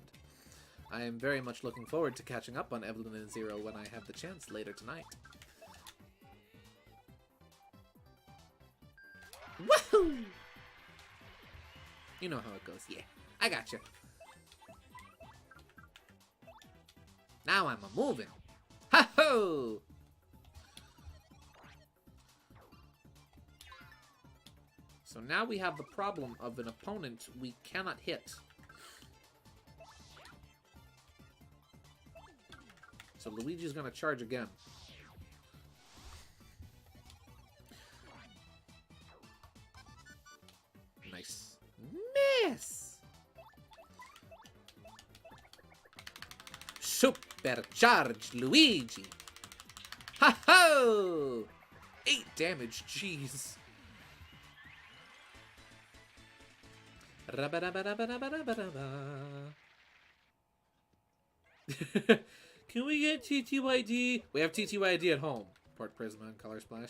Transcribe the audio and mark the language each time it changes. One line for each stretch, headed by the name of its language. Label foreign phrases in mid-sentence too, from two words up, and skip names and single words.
English: I am very much looking forward to catching up on Evelyn and Zero when I have the chance later tonight. Woohoo! You know how it goes. Yeah, I gotcha. Now I'm a-moving. Ha-ho! So now we have the problem of an opponent we cannot hit. So Luigi's gonna charge again. Nice. Miss! Supercharged Luigi! Ha-ho! 8 damage, jeez. Can we get TTYD? We have TTYD at home. Port Prisma and Color Splash.